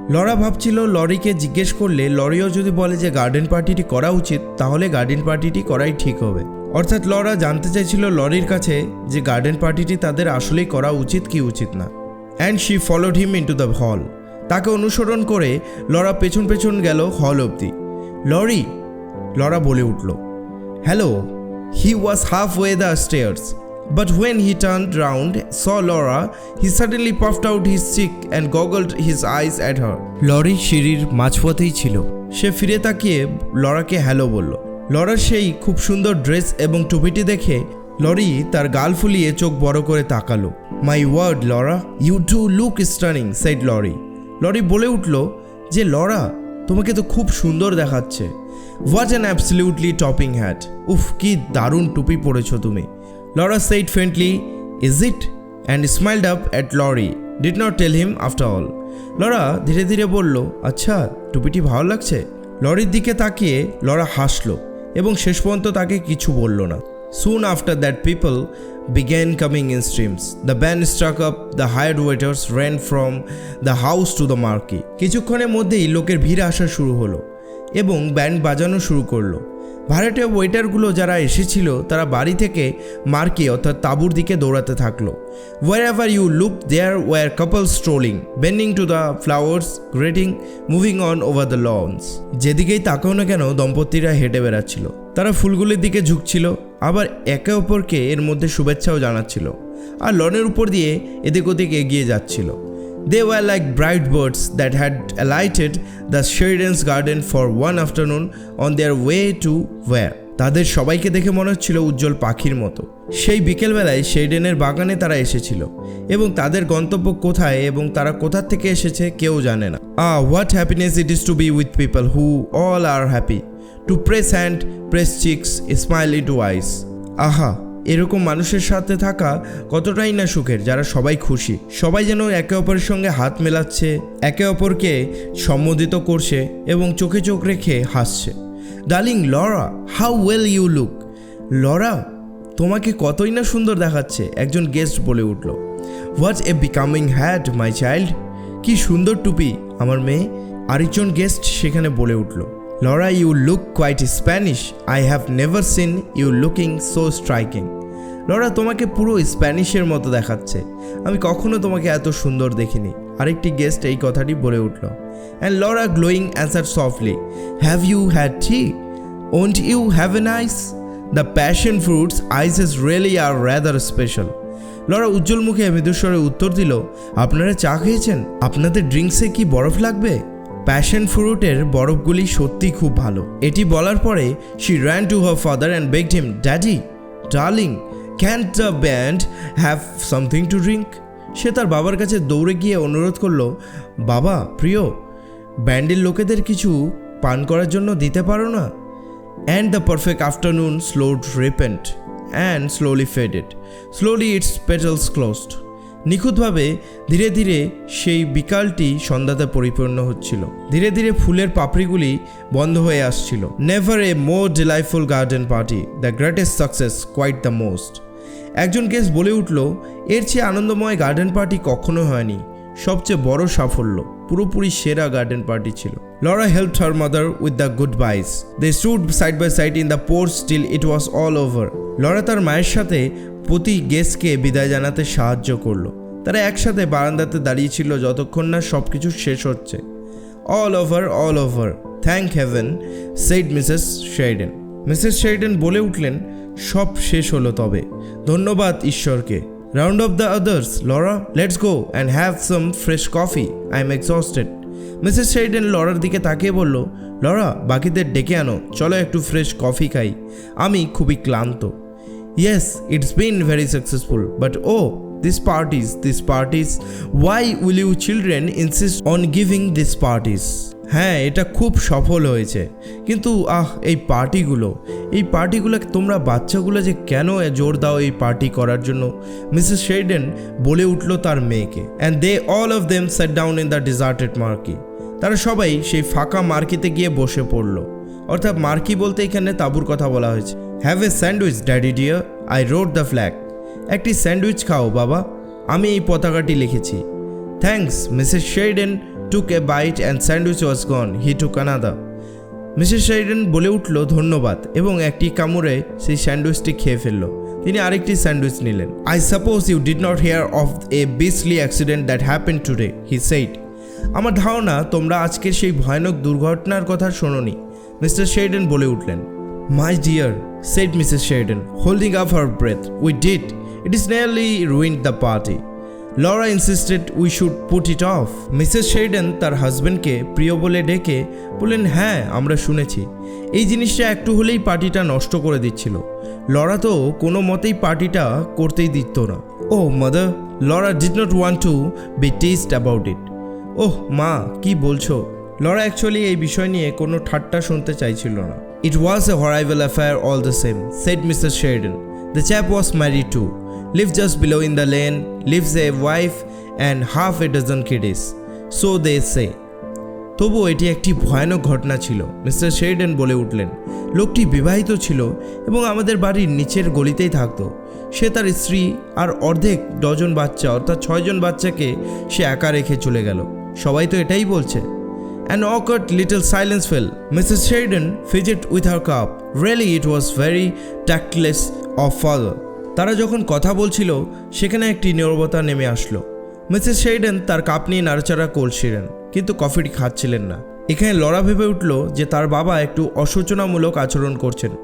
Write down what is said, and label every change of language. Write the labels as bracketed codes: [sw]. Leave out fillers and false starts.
[bn] Laura ভাবছিল লরিকে জিজ্ঞেস করলে লরিও যদি বলে যে গার্ডেন পার্টিটি করা উচিত, তাহলে গার্ডেন পার্টিটি করাই ঠিক হবে। অর্থাৎ লরা জানতে চাইছিল লরির কাছে যে গার্ডেন পার্টিটি তাদের আসলেই করা উচিত কি উচিত না। [en] And she followed him into the hall. [bn] তাকে অনুসরণ করে লরা পেছন পেছন গেল হল অবধি। লরি, লরা বলে উঠল, hello. [en] He was half way the stairs, but when he turned round, saw Laura, he suddenly puffed out his cheek and goggled his eyes at her. [bn] Lorry সিঁড়ির মাঝপথেই ছিল। সে ফিরে তাকিয়ে লরাকে হ্যালো বলল। লরার সেই খুব সুন্দর ড্রেস এবং টুপিটি দেখে লরি তার গাল ফুলিয়ে চোখ বড় করে তাকালো। [en] My word Laura, you do look stunning, said Laurie. [bn] Lorry বলে উঠল যে লরা, তোমাকে তো খুব সুন্দর দেখাচ্ছে। [en] what an absolutely topping hat, [bn] উফ কি দারুণ টুপি পরেছো তুমি। [en] Laura said faintly, is it? And smiled up at Lori. Did not tell him after all. [bn] Laura ধীরে ধীরে বলল, আচ্ছা টুপিটি ভালো লাগছে। লরির দিকে তাকিয়ে লরা হাসলো এবং শেষ পর্যন্ত তাকে কিছু বলল না। [en] Soon after that people began coming in streams. The band struck up, the hired waiters ran from the house to the marquee. [bn] কিছুক্ষণের মধ্যেই লোকের ভিড় আসা শুরু হলো এবং ব্যান্ড বাজানো শুরু করলো। ভাড়াটিয়া ওয়েটারগুলো যারা এসেছিল তারা বাড়ি থেকে মার্কি অর্থাৎ তাঁবুর দিকে দৌড়াতে থাকলো। [en] Wherever you looked there were couples strolling, bending to the flowers, greeting, moving on over the lawns. [bn] যেদিকেই তাকাও না কেন দম্পতিরা হেঁটে বেড়াচ্ছিল। তারা ফুলগুলির দিকে ঝুঁকছিল, আবার একে অপরকে এর মধ্যে শুভেচ্ছাও জানাচ্ছিল, আর লনের উপর দিয়ে এদিক ওদিক এগিয়ে যাচ্ছিল। [en] They were like bright birds that had alighted the Sheridan's garden for one afternoon on their way to where? [bn] তাদের সবাইকে দেখে মনে হচ্ছিল উজ্জ্বল পাখির মতো। সেই বিকেলবেলায় শেরিডেনের বাগানে তারা এসেছিল এবং তাদের গন্তব্য কোথায় এবং তারা কোথা থেকে এসেছে কেউ জানে না। [en] What happiness it is to be with people who all are happy, to press hand, press cheeks, smile into eyes. [bn] আহা, এরকম মানুষের সাথে থাকা কতটাই না সুখের যারা সবাই খুশি, সবাই যেন একে অপরের সঙ্গে হাত মেলাচ্ছে, একে অপরকে সম্বোধিত করছে এবং চোখে চোখ রেখে হাসছে। [en] Darling Laura, how well you look. [bn] Laura, তোমাকে কতই না সুন্দর দেখাচ্ছে, একজন গেস্ট বলে উঠল। [en] what a becoming hat my child, [bn] কি সুন্দর টুপি আমার মেয়ে, আরেকজন গেস্ট সেখানে বলে উঠল। [en] Laura, you look quite Spanish. I have never seen you looking so striking. [bn] Laura, তোমাকে পুরো স্প্যানিশের মতো দেখাচ্ছে, আমি কখনো তোমাকে এত সুন্দর দেখিনি, আরেকটি গেস্ট এই কথাটি বলে উঠল। [en] And Laura glowing answered softly, have you had tea? Won't you have a nice? The passion fruit's eyes really are rather special. [bn] Laura উজ্জ্বল মুখে মৃদুস্বরে উত্তর দিল, আপনারা চা খেয়েছেন? আপনাদের ড্রিঙ্কসে কি বরফ লাগবে? প্যাশন ফ্রুটের বরফগুলি সত্যি খুব ভালো। এটি বলার পরে [en] she ran to her father and begged him, Daddy, darling, can't the band have something to drink? [bn] সে তার বাবার কাছে দৌড়ে গিয়ে অনুরোধ করলো, বাবা প্রিয়, ব্যান্ডের লোকেদের কিছু পান করার জন্য দিতে পারো না? [en] And the perfect afternoon slowed repent and slowly faded. Slowly its petals closed. [bn] নিখুঁতভাবে ধীরে ধীরে সেই বিকালটি সন্ধ্যাতে পরিপূর্ণ হচ্ছিল। ধীরে ধীরে ফুলের পাপড়িগুলি বন্ধ হয়ে আসছিল। [en] Never a more delightful garden party, the greatest success, quite the most. [bn] একজন গেস্ট বলে উঠল, এর চেয়ে আনন্দময় গার্ডেন পার্টি কখনো হয়নি, সবচেয়ে বড় সাফল্য, পুরোপুরি সেরা গার্ডেন পার্টি ছিল। [en] Laura helped her mother with the goodbyes. They stood side by side in the porch till it was all over. [bn] Laura তার মায়ের সাথে প্রতি গেস্টকে বিদায় জানাতে সাহায্য করলো। তারা একসাথে বারান্দাতে দাঁড়িয়েছিল যতক্ষণ না সব কিছু শেষ হচ্ছে। [en] All over, thank heaven, said Mrs. Sheridan. [bn] Mrs শেরিডেন বলে উঠলেন, সব শেষ হলো তবে, ধন্যবাদ ঈশ্বরকে। [en] Round up the others, Laura, let's go and have some fresh coffee. I'm exhausted. [bn] Mrs শেরিডেন Lawler দিকে তাকিয়ে বলল, লরা, বাকিদের ডেকে আনো, চলো একটু ফ্রেশ কফি খাই, আমি খুবই ক্লান্ত। [en] Yes, it's been very successful, but oh, these parties, why will you children insist on giving these parties? [bn] হ্যাঁ, এটা খুব সফল হয়েছে, কিন্তু এই পার্টিগুলো তোমরা বাচ্চাগুলো যে কেন জোর দাও এই পার্টি করার জন্য? মিসেস শেরিডেন বলে উঠল তার মেয়েকে। [en] And they all of them sat down in the deserted marquee. [bn] তারা সবাই সেই ফাঁকা মার্কিতে গিয়ে বসে পড়ল, অর্থাৎ মার্কি বলতে এখানে তাঁবুর কথা বলা হয়েছে। [en] Have a sandwich daddy dear, I wrote the flag. [bn] একটি স্যান্ডউইচ খাও বাবা, আমি এই পতাকাটি লিখেছি। [en] Thanks. Mrs Sheridan took a bite and sandwich was gone. He took another. [bn] Mrs শেরিডেন বলে উঠল ধন্যবাদ এবং একটি কামড়ে সেই স্যান্ডউইচটি খেয়ে ফেলল। তিনি আরেকটি স্যান্ডউইচ নিলেন। [en] I suppose you did not hear of a beastly accident that happened today, he said. [bn] আমার ধারণা তোমরা আজকের সেই ভয়ানক দুর্ঘটনার কথা শোনোনি, মিস্টার শেরিডান বলে উঠলেন। [en] My dear, said Mrs. Sheridan, holding up her breath, we did. It is nearly ruined the party. Laura insisted we should put it off. [bn] Mrs Sheridan তার হাজব্যান্ডকে প্রিয় বলে ডেকে বললেন, হ্যাঁ আমরা শুনেছি, এই জিনিসটা একটু হলেই পার্টিটা নষ্ট করে দিচ্ছিল। লরা তো কোনো মতেই পার্টিটা করতেই দিত না। [en] Oh mother, Laura did not want to be teased about it. [bn] ওহ মা, কি বলছো? লরা অ্যাকচুয়ালি এই বিষয় নিয়ে কোনো ঠাট্টা শুনতে চাইছিল না। [en] It was a horrible affair all the same, said Mrs. Sheridan. The chap was married too. Lives just below in the lane, lives a wife and half a dozen kiddies. So they say. [bn] তবু এটি একটি ভয়ানক ঘটনা ছিল, mister Sheridan বলে উঠলেন। লোকটি বিবাহিত ছিল এবং আমাদের বাড়ির নিচের গলিতেই থাকতো। সে তার স্ত্রী আর অর্ধেক ডজন বাচ্চা অর্থাৎ 6 জন বাচ্চাকে সে একা রেখে চলে গেল। সবাই তো এটাই বলছে। [en] An awkward little silence fell. Mrs. Sheridan fidgeted with her cup. Really, it was very tactless of father. [bn] তারা যখন কথা বলছিল সেখানে একটি নীরবতা নেমে আসলো। মিসেস শেরিডান তার কাপ নিয়ে নাড়াচাড়া করছিলেন, কিন্তু কফিটি খাচ্ছিলেন না। এখানে লরা ভেবে উঠল যে তার বাবা একটু অসূচনামূলক আচরণ করছেন।